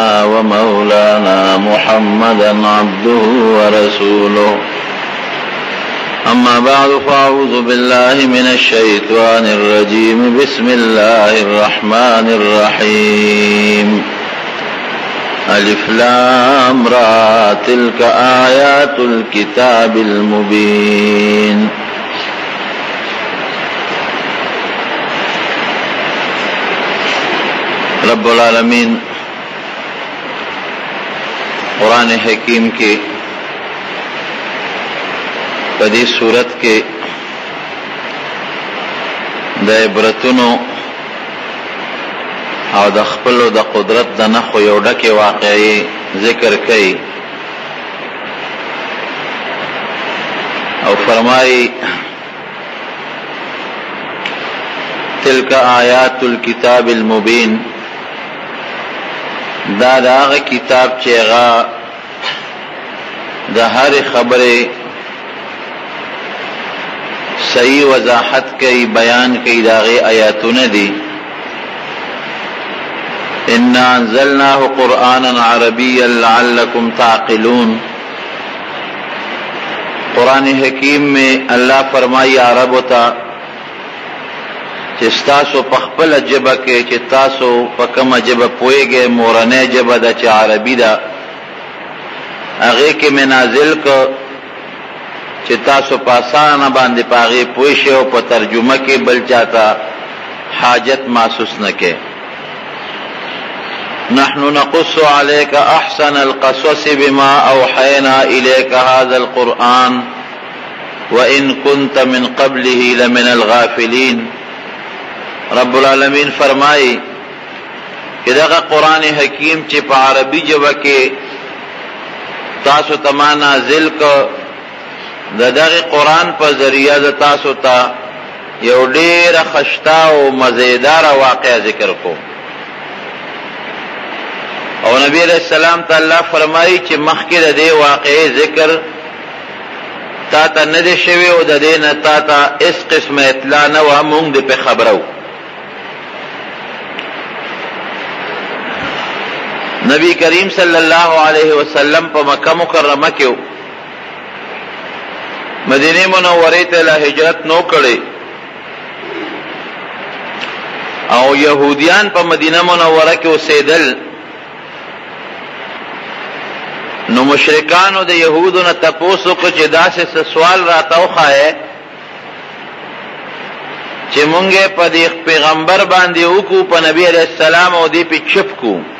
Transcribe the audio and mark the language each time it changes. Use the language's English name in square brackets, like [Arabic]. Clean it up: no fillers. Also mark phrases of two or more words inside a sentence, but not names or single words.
[Arabic] ومولانا محمدا عبده ورسوله أما بعد فأعوذ بالله من الشيطان الرجيم بسم الله الرحمن الرحيم ألف لام را تلك آيات الكتاب المبين [Urdu] رب العالمین قرآن حکیم کے [Pashto] پدی صورت کے د عبرتونو او د خپل د قدرت د نخو یو ډکه واقعي ذکر کړي او فرمایي [Arabic] تلک آیات الكتاب المبین [Pashto] دا هغه کتاب چې هغه د هر خبره صحیح وضاحت کوي بیان کوي داغه آیاتونه دي [Arabic] ان انزلناه قرانا عربيا لعلكم تعقلون [Urdu] قرآن حکیم میں اللہ فرمائی عرب ہوتا [Pashto] چې تاسو په خپل جبه کې چې تاسو په کومه جبه پوهیږئ مورنۍ جبه ده چې عربي ده هغې کې مې نازل کړ چې تاسو په اسانه باندې په هغې پوه شئ او په ترجمه کې بل چاته حاجت محسوس نه کړئ [Arabic] نحن نقص عليك احسن القصص بما اوحينا اليك هذا القرآن وان كنت من قبله لمن الغافلين [Urdu] رب العالمین فرمائی کہ [Pashto] دغه قرآن حکیم چې په عربي ژبه کې تاسو ته ما نازل کړ د دغه قرآن په ذریعه د تاسو ته یو ډېره خشته او مزیداره واقعه ذکر کو او نبی [Arabic] علیہ السلام [Pashto] ته الله فرمایي چې مخکې د دې واقعې ذکر تا ته نه دی شوی او د دې نه تا ته هېڅ قسمه اطلاع نه وه موږ دې پې خبره نبی کریم [Arabic] صلی اللہ علیہ وسلم [Pashto] په مکه مکرمه کې مدینه منورې ته لا هجرت نو کړی او يهوديان په مدینه منوره کې اوسېدل نو مشرکانو د يهودو نه تپوس وکړ چې داسې سوال راته وښایه چې مونږ په دې پیغمبر باندې وکړو په نبی [Arabic] علیہ السلام [Pashto] او دې پې چپ کو